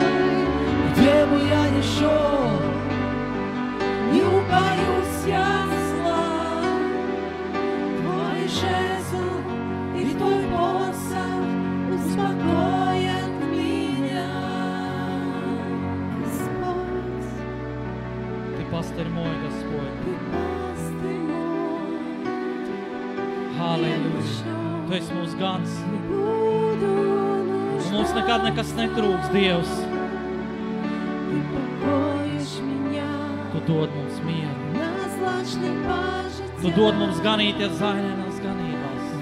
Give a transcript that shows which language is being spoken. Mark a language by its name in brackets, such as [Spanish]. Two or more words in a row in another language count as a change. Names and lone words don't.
[Russian] Где бы я ни шел, не убоюсь я зла. Твой жезл и Твой посох успокоят меня, Господь. Ты пастырь мой, Господь. Ты pastri moj. [Latvian] Halleluja. Tu esi mūsu gans. Un mums nekad nekas netrūks, Dievs. Tu dod mums mieru. Tu dod mums ganīties zaļainās ganībās.